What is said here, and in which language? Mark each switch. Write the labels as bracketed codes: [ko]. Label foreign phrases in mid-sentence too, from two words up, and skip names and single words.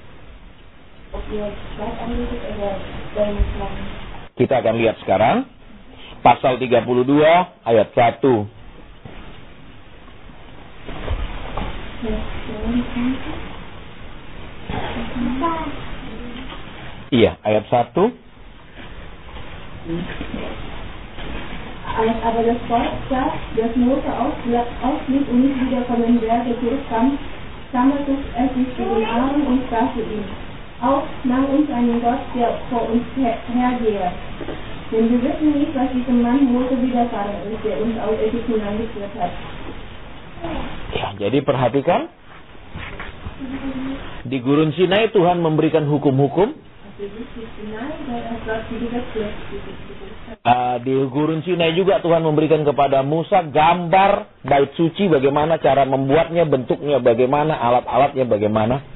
[id] Kita akan lihat sekarang pasal 32 ayat 1. Iya, ayat 1. [de] Als aber das Volk sah, dass Mose ausblieb und nicht wieder von den Bergen zurückkam, sammelte es sich gegen Aaron und sprach zu ihm: Auf, mang uns einen Gott, der vor uns hergehe. Denn wir wissen nicht, was diesem Mann Mose widerfahren ist, der uns aus Ägypten geführt hat. [id] Ya, jadi perhatikan. Di Gurun Sinai Tuhan memberikan hukum-hukum. Di Gurun Sinai juga Tuhan memberikan kepada Musa gambar bait suci, bagaimana cara membuatnya, bentuknya bagaimana, alat-alatnya bagaimana.